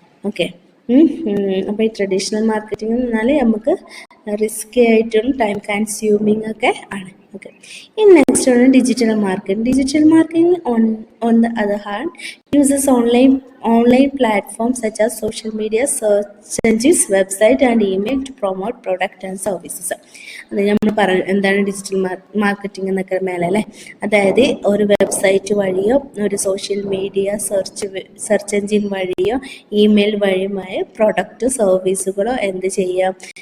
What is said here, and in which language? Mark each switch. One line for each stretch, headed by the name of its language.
Malayalam: Okay, അപ്പോൾ ഈ traditional marketing എന്ന് പറഞ്ഞാൽ നമുക്ക് റിസ്ക് ആയിട്ടും ടൈം കൺസ്യൂമിങ് ഒക്കെ ആണ്. ഓക്കെ, ഇനി നെക്സ്റ്റ് ആണ് digital marketing.
English: Digital marketing on the other hand uses online platforms such as social media, search engines, website and email to promote product and services.
Malayalam: അത് നമ്മൾ എന്താണ് ഡിജിറ്റൽ മാർക്കറ്റിംഗ് എന്നൊക്കെ മേലെ അല്ലേ. അതായത് ഒരു വെബ്സൈറ്റ് വഴിയോ ഒരു സോഷ്യൽ മീഡിയ സെർച്ച് എഞ്ചിൻ വഴിയോ ഇമെയിൽ വഴിയുമായ പ്രൊഡക്റ്റ് സർവീസുകളോ എന്ത് ചെയ്യാം